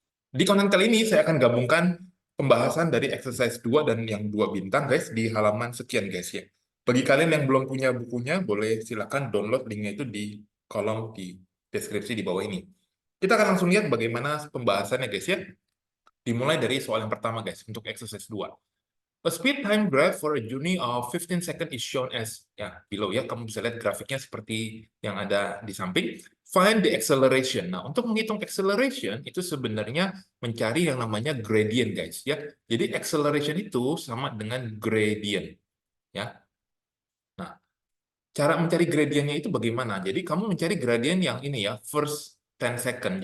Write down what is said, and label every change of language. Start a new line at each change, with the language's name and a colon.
Indonesian: Di konten kali ini saya akan gabungkan pembahasan dari exercise 2 dan yang 2 bintang guys di halaman sekian guys ya. Bagi kalian yang belum punya bukunya, boleh silakan download linknya itu di kolom di deskripsi di bawah ini. Kita akan langsung lihat bagaimana pembahasannya guys ya. Dimulai dari soal yang pertama guys, untuk exercise 2.
English: A speed time graph for a journey of 15 seconds is shown as ya below ya.
Indonesian: Kamu bisa lihat grafiknya seperti yang ada di samping.
English: Find the acceleration.
Indonesian: Nah, untuk menghitung acceleration itu sebenarnya mencari yang namanya gradient guys ya. Jadi acceleration itu sama dengan gradient ya. Nah, cara mencari gradientnya itu bagaimana? Jadi kamu mencari gradient yang ini ya,
English: first 10 second.